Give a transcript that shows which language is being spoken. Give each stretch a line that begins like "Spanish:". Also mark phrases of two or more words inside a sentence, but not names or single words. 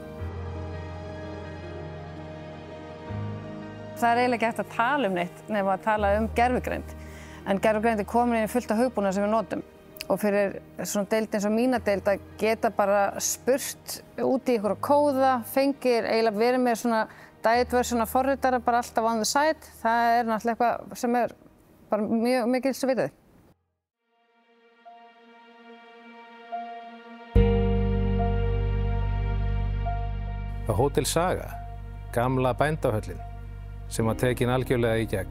Icelandic: Það eiginlega ekki hægt að tala neitt nema að tala gervigreind. En gervigreind komin inn í fullt af hugbúnað sem við notum. Og fyrir svona deild eins og mína deild að geta bara spurt út í ykkur kóða, fengir eiginlega verið með svona
English: diet version
Icelandic: af forritara bara alltaf
English: on the side.
Icelandic: Það náttúrulega eitthvað sem bara mjög mikils að vita því. Hótel Saga, gamla bændahöllin, sem var tekin algjörlega í gegn.